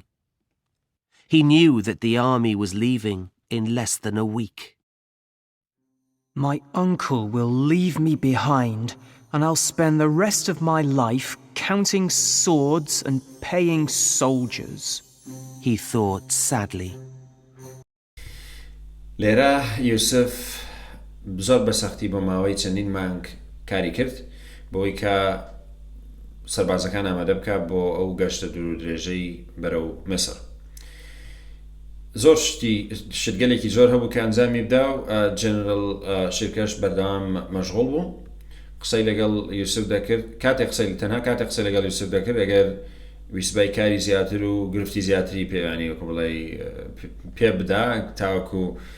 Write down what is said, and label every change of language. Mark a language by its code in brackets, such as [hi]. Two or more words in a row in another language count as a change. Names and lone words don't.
[en] He knew that the army was leaving in less than a week. My uncle will leave me behind, and I'll spend the rest of my life counting swords and paying soldiers, he thought sadly. [ckb] لێرە یوسف زۆر بەسەختی بۆ ماوەی چەندین مانگ کاری کرد بۆی کە سەربازەکان ئامادە بکات بۆ ئەو گەشتە دوور و درێژەی بەرەو میسر. زۆر شتگەلێکی زۆر هەبوو کە ئەنجامی بدا و جنرال شیرکەش بەردەوام مەشغوڵ بوو قسەی لەگەڵ یوسف دەکرد تەنها کاتێک قسەی لەگەڵ یوسف دەکرد ئەگەر ویسبای کاری زیاتر و گرفتی زیاتری پێوانی وەکو بڵێ پێ بدا تاوەکو